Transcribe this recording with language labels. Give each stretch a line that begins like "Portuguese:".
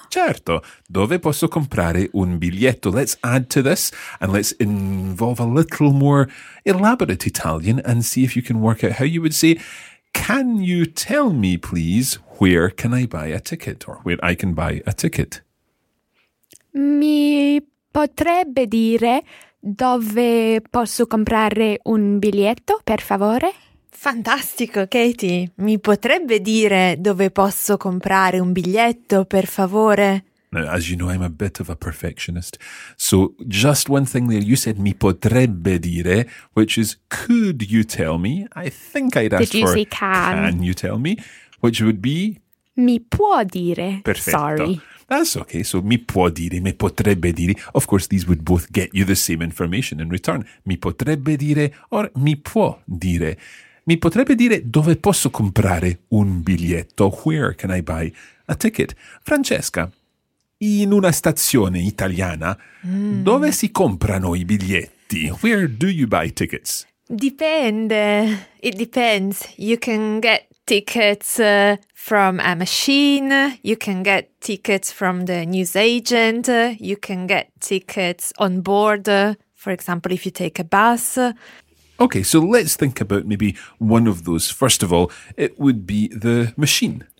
Italian: Certo, dove posso comprare un biglietto?
English: Let's add to this and let's involve a little more elaborate Italian and see if you can work out how you would say, can you tell me please where can I buy a ticket or where I can buy a ticket?
Italian: Mi potrebbe dire dove posso comprare un biglietto, per favore? Fantastico, Katie. Mi potrebbe dire dove posso comprare un biglietto, per favore?
English: Now, as you know, I'm a bit of a perfectionist. So, just one thing there. You said
Italian: mi potrebbe dire,
English: which is could you tell me? I think I'd ask for can you tell me? Which would be?
Italian: Mi può dire. Perfetto.
English: Sorry. That's okay. So,
Italian: mi può dire, me potrebbe dire.
English: Of course, these would both get you the same information in return.
Italian: Mi potrebbe dire or mi può dire. Mi potrebbe dire dove posso comprare un biglietto.
English: Where can I buy a ticket?
Italian: Francesca, in una stazione italiana, dove si comprano i biglietti?
English: Where do you buy tickets?
Italian: Dipende.
English: It depends. You can get tickets from a machine, you can get tickets from the newsagent, you can get tickets on board, for example, if you take a bus. Okay, so let's think about maybe one of those. First of all, it would be the machine.